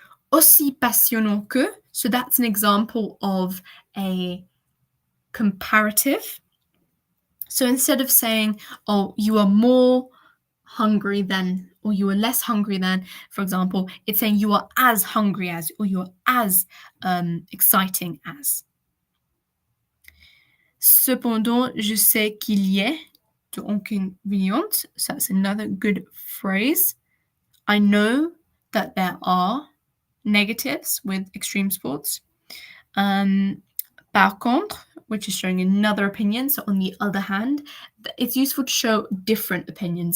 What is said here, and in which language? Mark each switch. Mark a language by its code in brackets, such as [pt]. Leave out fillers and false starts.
[fr] Aussi passionnant que, [en] so that's an example of a comparative. So instead of saying, oh, you are more hungry than, or you are less hungry than, for example, it's saying you are as hungry as, or you are as exciting as. [fr] Cependant, je sais qu'il y a de inconvénients. [en] So that's another good phrase. I know that there are negatives with extreme sports. [fr] Par contre, [en] which is showing another opinion. So on the other hand, it's useful to show different opinions.